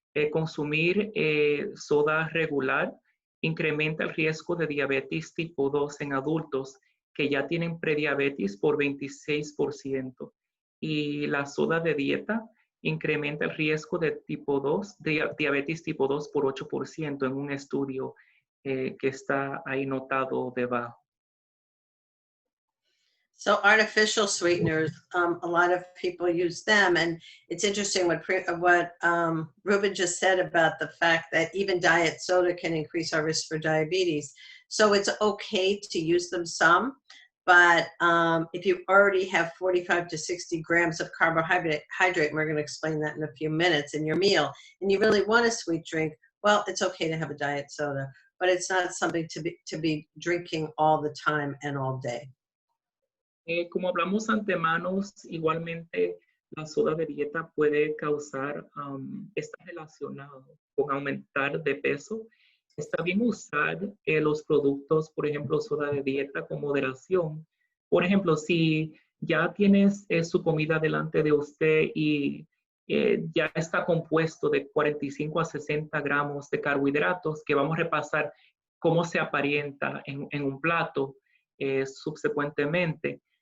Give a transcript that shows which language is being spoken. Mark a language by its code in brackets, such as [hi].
[es] Consumir soda regular incrementa el riesgo de diabetes tipo 2 en adultos que ya tienen prediabetes por 26%. Y la soda de dieta incrementa el riesgo de tipo 2, de diabetes tipo 2 por 8% en un estudio que está ahí notado debajo. [en] So artificial sweeteners, a lot of people use them, and it's interesting what Ruben just said about the fact that even diet soda can increase our risk for diabetes. So it's okay to use them some, but if you already have 45 to 60 grams of carbohydrate, and we're going to explain that in a few minutes, in your meal, and you really want a sweet drink, well, it's okay to have a diet soda, but it's not something to be drinking all the time and all day. [es] Como hablamos antemano, igualmente la soda de dieta puede causar, está relacionado con aumentar de peso. Está bien usar los productos, por ejemplo, soda de dieta con moderación. Por ejemplo, si ya tienes su comida delante de usted y ya está compuesto de 45 a 60 gramos de carbohidratos, que vamos a repasar cómo se aparenta en un plato subsecuentemente.